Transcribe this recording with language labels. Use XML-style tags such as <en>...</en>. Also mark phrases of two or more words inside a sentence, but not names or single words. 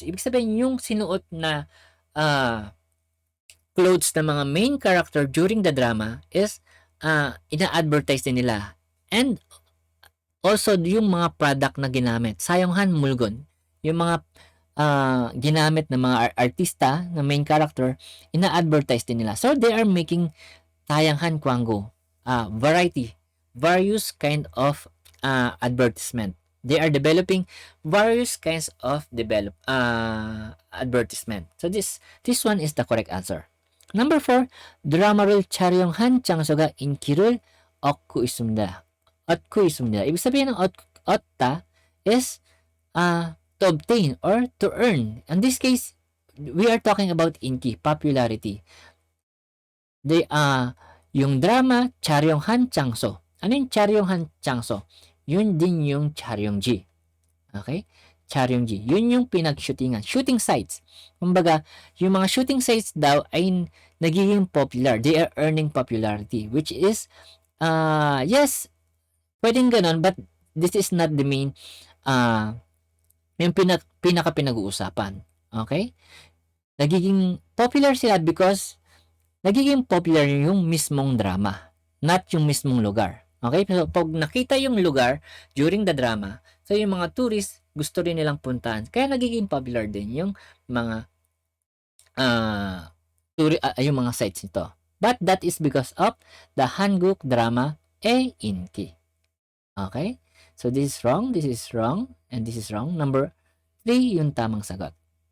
<tl>Ibig sabihin, yung sinuot na clothes ng mga</tl> <en>main character during the drama</en> <tl>is ina-advertise din nila.</tl> <en>And also,</en> <tl>yung mga product na ginamit,</tl> <ko>사용한 물건,</ko> <tl>yung mga ginamit ng mga artista na</tl> <en>main character,</en> <tl>ina-advertise din nila.</tl> <en>So, they are making</en> <ko>다양한 광고,</ko> <en>various kind of advertisement. They are developing various kinds of advertisement. So, this one is the correct answer. Number 4,</en> <ko>드라마를 촬영한 장소가 인기를 얻고 있습니다.</ko> <tl>ibig sabihin ng</tl> <en>얻다 is to obtain or to earn. In this case, we are talking about inki, popularity.</en> <tl>Yung drama</tl> <ko>촬영한 장소.</ko> <tl>Ano yung</tl> <ko>촬영한 장소?</ko> <tl>Yun din yung 촬영지. Okay? 촬영지. Yun yung pinag-shootingan.</tl> <en>Shooting sites.</en> <tl>Kumbaga, yung mga</tl> <en>shooting sites</en> <tl>daw ay nagiging popular.</tl> <en>They are earning popularity. Which is, yes,</en> <tl>pwedeng ganon,</tl> <en>but this is not the main,</en> <tl>yung pinaka-pinag-uusapan. Okay? Nagiging popular sila because nagiging popular yung mismong drama, not yung mismong lugar. Okay? So, pag nakita yung lugar</tl> <en>during the drama,</en> <tl>so yung mga tourists, gusto rin nilang puntahan. Kaya nagiging popular din yung mga yung mga sites nito.</tl> <en>But that is because of the Hanguk drama inki. Okay? So, this is wrong, and this is wrong. Number 3,</en> <tl>yung tamang sagot.</tl>